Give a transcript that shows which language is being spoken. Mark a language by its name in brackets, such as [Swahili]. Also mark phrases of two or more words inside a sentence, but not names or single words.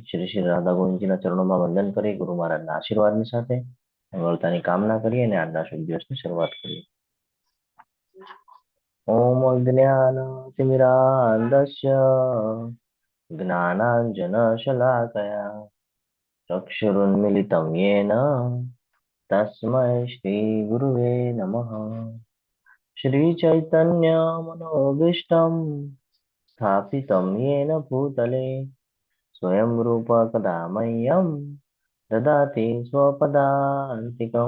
[Gujarati] શ્રી શ્રી રાધા ગોવિંદજીના ચરણોમાં વંદન કરી ગુરુ મહારાજના આશીર્વાદની સાથે મંગળતાની કામના કરીએ અને આજના શુભ દિવસની શરૂઆત કરીએ. [Sanskrit] ઓમ જ્ઞાનતિમિરાન્ધસ્ય જ્ઞાનાંજનશલાકયા ચક્ષુરુન્મિલિतं येन तस्मै श्रीगुरुवे नमः. श्रीचैतन्यमनोभीष्टं स्थापितं येन भूतले स्वयं रूप कदा मह्यं ददाति स्वपदान्तिकं.